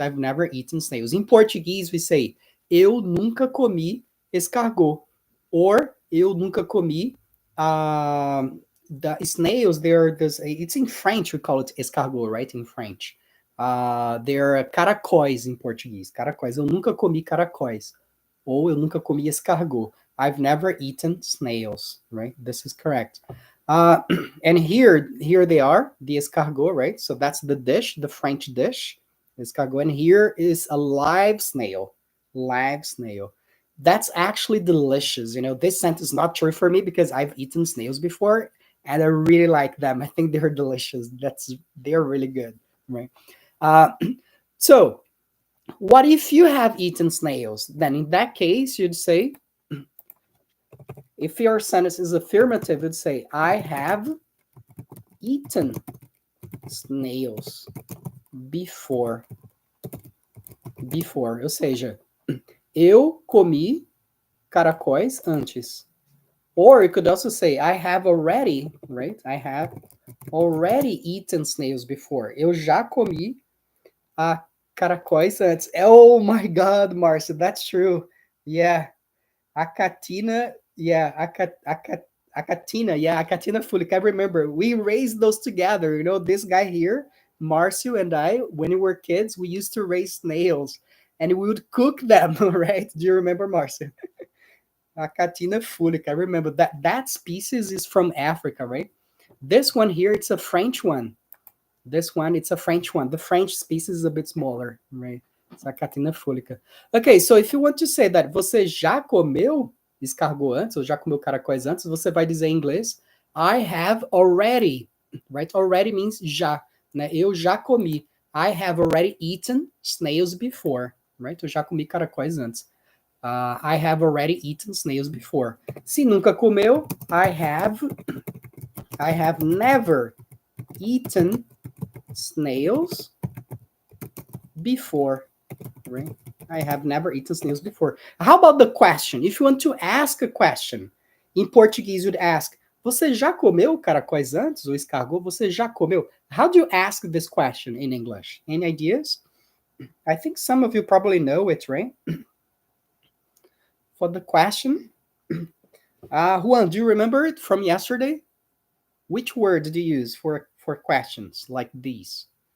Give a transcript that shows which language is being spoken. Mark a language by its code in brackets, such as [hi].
[en] I've never eaten snails. In Portuguese, we say [pt] eu nunca comi escargot, [en] or [pt] eu nunca comi [en] the snails. They're this. It's in French. We call it escargot, right? In French, they're caracóis in Portuguese. [pt] Caracóis. Eu nunca comi caracóis, ou eu nunca comi escargot. [en] I've never eaten snails, right? This is correct. Uh, and here they are, the escargot, right? So that's the dish, the French dish, escargot. And here is a live snail, live snail. That's actually delicious. You know, this sentence is not true for me because I've eaten snails before and I really like them. I think they're delicious. They're really good, right? Uh, so what if you have eaten snails? Then in that case, you'd say, if your sentence is affirmative, you'd say, I have eaten snails before. Before, [pt] ou seja, eu comi caracóis antes. [en] Or you could also say, I have already, right? I have already eaten snails before. [pt] Eu já comi caracóis antes. [en] Oh my God, Marcia, that's true. Yeah. Acatina, yeah, Acatina, yeah, Acatina fulica. I remember we raised those together. You know, this guy here, Marcio and I, when we were kids, we used to raise snails and we would cook them, right? Do you remember, Marcio? Acatina fulica. I remember that species is from Africa, right? This one here, it's a French one. This one, it's a French one. The French species is a bit smaller, right? It's a Acatina fulica. Okay, so if you want to say that [pt] você já comeu escargot antes, ou já comeu caracóis antes, você vai dizer em inglês, [en] I have already, right? Already means [pt] já, né? Eu já comi. [en] I have already eaten snails before, right? [pt] Eu já comi caracóis antes. [en] I have already eaten snails before. [pt] Se nunca comeu, [en] I have never eaten snails before, right? I have never eaten snails before. How about the question? If you want to ask a question, in Portuguese, you'd ask, [pt] Você já comeu caracóis antes ou escargot? Você já comeu? [en] How do you ask this question in English? Any ideas? I think some of you probably know it, right? For the question, Juan, do you remember it from yesterday? Which word did you use for questions like these?